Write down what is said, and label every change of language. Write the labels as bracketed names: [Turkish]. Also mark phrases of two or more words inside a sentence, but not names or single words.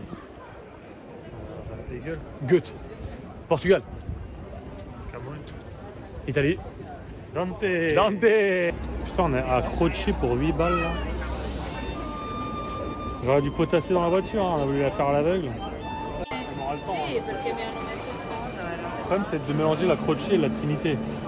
[French] Hegel. Goethe. Portugal. Cameroun. Italie. Dante. Putain, on est à Croce pour 8 balles là. J'aurais dû potasser dans la voiture, hein. On a voulu la faire à l'aveugle. [Italian] Sì, perché mi hanno messo il fondo, [French] Le problème c'est de mélanger la Croce et la Trinité.